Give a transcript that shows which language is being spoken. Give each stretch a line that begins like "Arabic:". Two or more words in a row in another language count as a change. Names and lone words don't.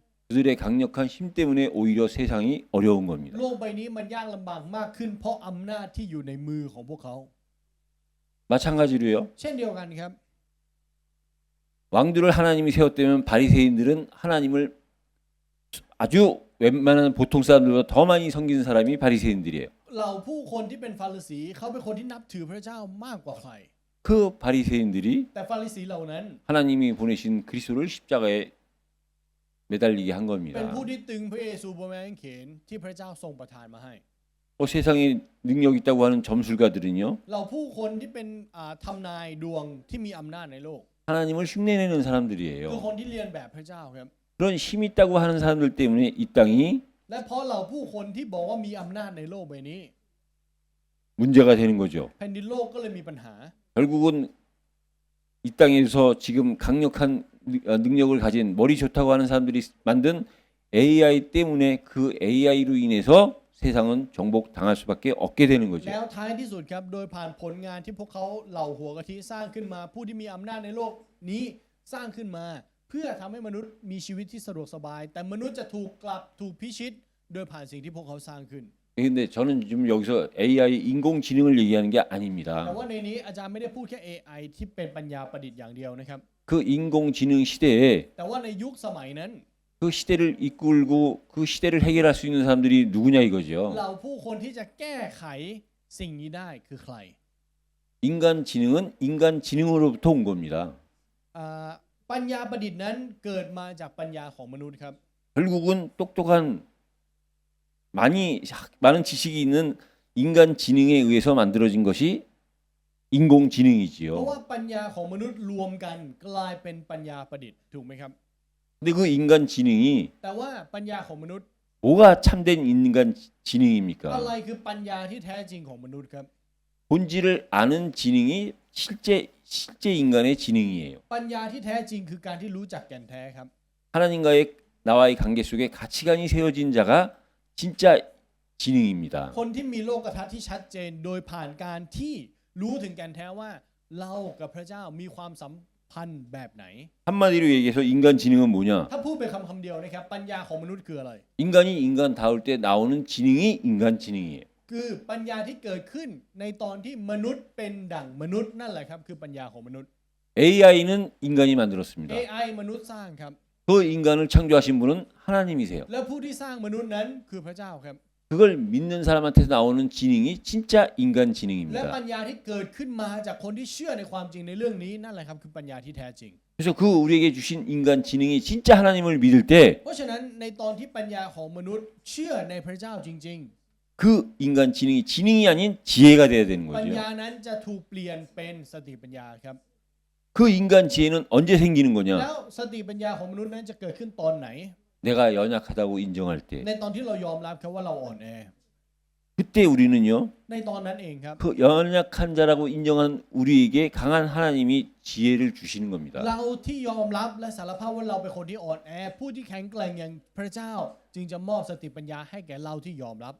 Korean: 그들의 강력한 힘 때문에 오히려 세상이 어려운 겁니다.
Thai: โลกใบนี้มันยากลำบากมากขึ้น เพราะอำนาจที่อยู่ในมือของพวกเขา
Korean: 마찬가지로요.
Thai: เช่นเดียวกันครับ
Korean: 왕들을 하나님이 세웠다면 바리새인들은 하나님을 아주 웬만한 보통 사람들보다 더 많이 섬기는 사람이 바리새인들이에요.
Thai: เหล่าผู้คนที่เป็นฟาริสีเขาเป็นคนที่นับถือพระเจ้ามากกว่าใคร
Korean: 그 바리새인들이
Thai: แต่ฟาริสีเหล่านั้น
Korean: 하나님이 보내신 그리스도를 십자가에 매달리게 한
Thai: เป็น
Korean: 겁니다.
Thai: ผู้ที่ตึงพระเยซูบนไม้กางเขนที่พระเจ้าทรงประทานมาให้
Korean: 세상에 능력 있다고 하는 점술가들은요,
Thai: เราผู้คนที่เป็นทำนายดวงที่มีอำนาจในโลก
Korean: 하나님을 흉내내는
Thai: คือ
Korean: 사람들이에요.
Thai: คนที่เรียนแบบพระเจ้าครับ
Korean: 그런 힘 있다고 하는 사람들 때문에 이 땅이
Thai: และเพราะเราผู้คนที่บอกว่ามีอำนาจในโลกใบนี้
Korean: 문제가 되는 거죠.
Thai: แผ่นดินโลกก็เลยมีปัญหา
Korean: 결국은 이 땅에서 지금 강력한 능력을 가진 머리 좋다고 하는 사람들이 만든 AI 때문에 그 AI로 인해서 세상은 정복당할 수밖에 없게 되는 거죠.
Thai: แล้วท้ายที่สุดครับโดยผ่านผลงานที่พวกเขาเหล่าหัวกะทิสร้างขึ้นมา ผู้ที่มีอำนาจในโลกนี้สร้างขึ้นมา เพื่อทำให้มนุษย์มีชีวิตที่สะดวกสบาย แต่มนุษย์จะถูกกลับถูกพิชิต โดยผ่านสิ่งที่พวกเขาสร้างขึ้น
Korean: 근데 저는 지금 여기서 AI 인공지능을 얘기하는 게
Thai: แต่
Korean: 아닙니다.
Thai: ว่าในนี้อาจารย์ไม่ได้พูดแค่ AI ที่เป็นปัญญาประดิษฐ์อย่างเดียวนะครับ
Korean: 그 인공지능 시대에
Thai: แต่ว่าในยุคสมัยนั้น
Korean: 그 시대를 이끌고 그 시대를 해결할 수 있는 사람들이 누구냐 이거죠.
Thai: เราผู้คนที่จะแก้ไขสิ่งนี้ได้คือใคร
Korean: 인간 지능은 인간 지능으로부터 온 겁니다.
Thai: ปัญญาประดิษฐ์นั้นเกิดมาจากปัญญาของมนุษย์ครับ
Korean: 결국은 똑똑한 많은 지식이 있는 인간 지능에 의해서 만들어진 것이
Thai: เพราะ
Korean: 인공지능이지요.
Thai: ว่าปัญญาของมนุษย์รวมกันกลายเป็นปัญญาประดิษฐ์ถูกไหมครับ
Korean: 근데 그 인간 지능이
Thai: แต่ว่าปัญญาของมนุษย์
Korean: 뭐가 참된 인간
Thai: อะไร
Korean: 지능입니까?
Thai: คือปัญญาที่แท้จริงของมนุษย์ครับ
Korean: 본질을 아는 지능이 실제 인간의 지능이에요.
Thai: ปัญญาที่แท้จริงคือการที่รู้จักแก่นแท้ครับ
Korean: 하나님과의 나와의 관계 속에 가치관이 세워진 자가 진짜 지능입니다.
Thai: คนที่มีโลกทัศน์ที่ชัดเจนโดยผ่านการที่รู้ถึงแก่นแท้ว่าเรากับพระเจ้ามีความสัมพันธ์แบบไหน
Korean: 한마디로 얘기해서 인간 지능은 뭐냐?
Thai: ถ้าพูดเป็นคำเดียวนะครับปัญญาของมนุษย์คืออะไร
Korean: 인간이 인간다울 때 나오는 지능이 인간 지능이에요.
Thai: คือปัญญาที่เกิดขึ้นในตอนที่มนุษย์เป็นดั่งมนุษย์นั่นแหละครับคือปัญญาของมนุษย์
Korean: AI는 인간이 만들었습니다.
Thai: AI มนุษย์สร้างครับ
Korean: 그 인간을 창조하신 분은 하나님이세요.
Thai: และผู้ที่สร้างมนุษย์นั้นคือพระเจ้าครับ
Korean: 그걸 믿는 사람한테 나오는 지능이 진짜 인간
Thai: และ
Korean: 지능입니다.
Thai: ปัญญาที่เกิดขึ้นมาจากคนที่เชื่อในความจริงในเรื่องนี้นั่นแหละครับคือปัญญาที่แท้จริง
Korean: 그래서 그 우리에게 주신 인간 지능이 진짜 하나님을 믿을 때
Thai: เพราะฉะนั้นในตอนที่ปัญญาของมนุษย์เชื่อในพระเจ้าจริง
Korean: 그 인간 지능이 지능이 아닌 지혜가 돼야 되는
Thai: ๆ ปัญญา
Korean: 거죠.
Thai: นั้นจะถูกเปลี่ยนเป็นสติปัญญาครับ
Korean: 그 인간 지혜는 언제 생기는
Thai: แล้
Korean: 거냐?
Thai: วสติปัญญาของมนุษย์นั้นจะเกิดขึ้นตอนไหน
Korean: 내가 연약하다고 인정할 때
Thai: ในตอนที่เรายอมรับครับว่าเราอ่อนแอ
Korean: 그때 우리는요
Thai: ในตอนนั้นเองครับ
Korean: 그 연약한 자라고 인정한 우리에게 강한 하나님이 지혜를 주시는 겁니다.
Thai: เราที่ยอมรับและสารภาพว่าเราเป็นคนที่อ่อนแอผู้ที่แข็งแกร่งอย่างพระเจ้า จึงจะมอบสติปัญญาให้แก่เราที่ยอมรับ